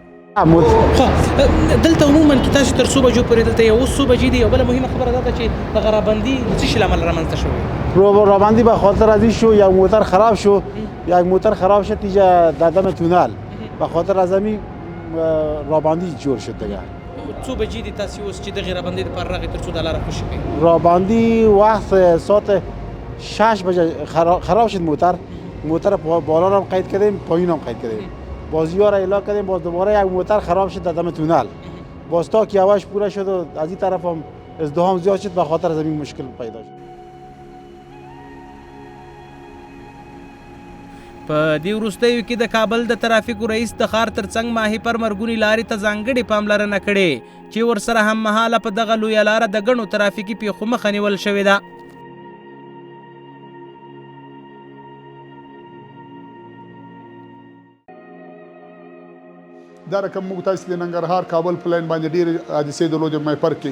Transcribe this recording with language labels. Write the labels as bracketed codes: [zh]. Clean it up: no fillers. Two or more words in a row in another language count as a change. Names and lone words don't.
[ps] خو دلته عموما کې تاسو تر څو بجو پورې دلته یو څو بجې دي. یو بله مهمه خبره دا ده چې دغه رابندي د څه شي له امله رامنځته شوې؟ [fa] رابندی به خاطر از این شو یک موتر خراب شد تیجه در دم تونل به خاطر از همین رابندی جور شد دیگه. [ps] څو بجې دي تاسو اوس چې دغې رابندۍ دپاره راغئ تر څو دا لاره خوشي کړئ؟ [fa] رابندی وقت ساعت 6 بجه خراب شد موتر بالا هم قید کردیم پایین هم قید کردیم. باز یار اعلام کردیم باز دوباره یک موتر خراب شد در دم تونل. باز تا که هواش پوره شد و از این طرف هم ازدحام زیاد شد به خاطر از این مشکل پیدا شد. [ps] په دې وروستیو کې د کابل د ترافیکو رئیس د ښار ترڅنګ ماهیپر مرګونې لارې ته ځانګړې پاملرنه کړې چې ورسره هم مهاله په دغه لویه لاره د ګڼو ترافیکي پیښو مخه نیول شوې ده. دا رقم موږ تاسو د ننګرهار کابل پلان باندې ډېرې حادثې درلودې ماهیپر کې.